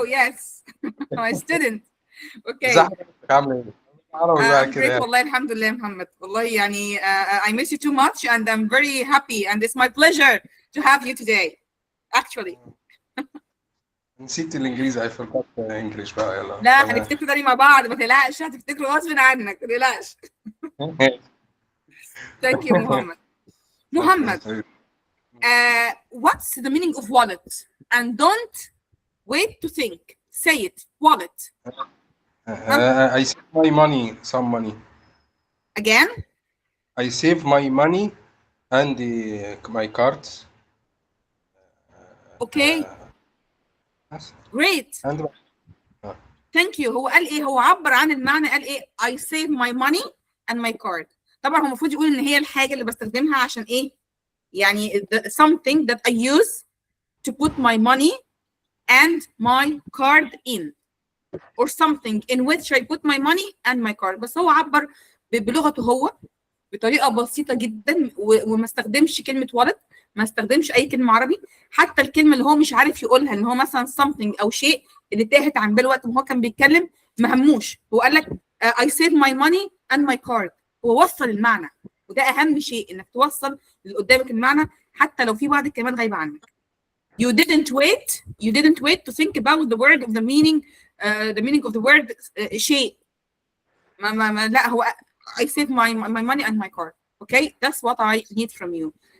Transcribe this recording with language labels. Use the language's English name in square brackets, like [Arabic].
[English] Yes. My student. Okay. [Arabic] عامل ايه؟ عربي بقى [English] I'm [Arabic] كده [English] great. [Arabic] يعني. والله الحمد لله محمد. والله يعني [English] I miss you too much and I'm very happy and it's my pleasure to have you today. Actually. [Arabic] نسيت الانجليزي. [English] I forgot English بقى. [Arabic] يلا. لا هنفتكروا تاني مع بعض، ما تقلقش، هتفتكروا غصب عنك، ما تقلقش. [English] Thank you, Muhammad. Muhammad, what's the meaning of wallet? And don't wait to think. Say it. Wallet. I save my money. Some money. Again? I save my money and my cards. Okay. Great. And Thank you. [Arabic] هو قال ايه؟ هو عبر عن المعنى، قال ايه؟ [English] I save my money and my card. [Arabic] طبعا هو المفروض يقول ان هي الحاجه اللي بستخدمها عشان ايه؟ يعني [English] something that I use to put my money and my card in, or something in which I put my money and my card. [Arabic] بس هو عبر بلغته هو بطريقه بسيطه جدا وما استخدمش كلمه wallet، ما استخدمش اي كلمه عربي، حتى الكلمه اللي هو مش عارف يقولها ان هو مثلا something او شيء اللي تاهت عن باله وقت ما هو كان بيتكلم ما هموش، هو قال لك [English] I save my money and my card. [Arabic] هو وصل المعنى، وده اهم شيء، انك توصل اللي قدامك المعنى حتى لو في بعض الكلمات غايبه عنك. [English] You didn't wait to think about the word of the meaning of the word شيء. [Arabic] ما لا هو [English] I save my money and my card. Okay, that's what I need from you.